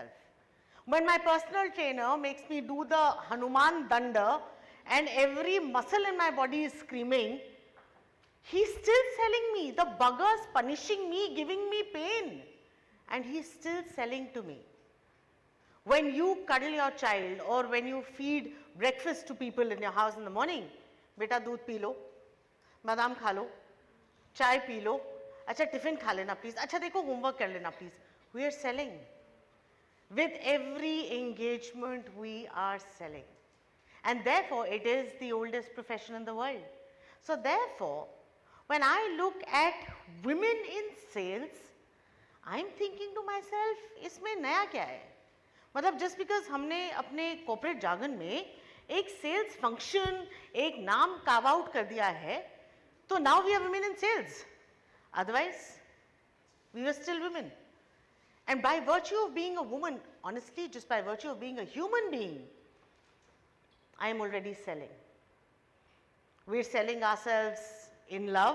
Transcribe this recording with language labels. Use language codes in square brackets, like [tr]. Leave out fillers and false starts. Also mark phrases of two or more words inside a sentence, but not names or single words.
[en] When my personal trainer makes me do the Hanuman Danda and every muscle in my body is screaming, he's still selling me. The bugger's punishing me, giving me pain. And he's still selling to me. When you cuddle your child or when you feed breakfast to people in your house in the morning, [hi] बेटा दूध पी लो, बादाम खा लो, चाय पी लो, अच्छा टिफ़िन खा लेना [en] please, [hi] अच्छा देखो होमवर्क कर लेना [en] please. We are selling. With every engagement, we are selling. And therefore, it is the oldest profession in the world. So therefore, when I look at women in sales, I'm thinking to myself, [hi] इसमें नया क्या है? [en] मतलब just because [hi] हमने अपने [en] corporate jargon [hi] में एक [en] sales function, [hi] एक नाम [en] carve out [hi] कर दिया है, तो [en] now we are women in sales. Otherwise, we were still women. And by virtue of being a woman, honestly, just by virtue of being a human being, I am already selling. We are selling ourselves in love.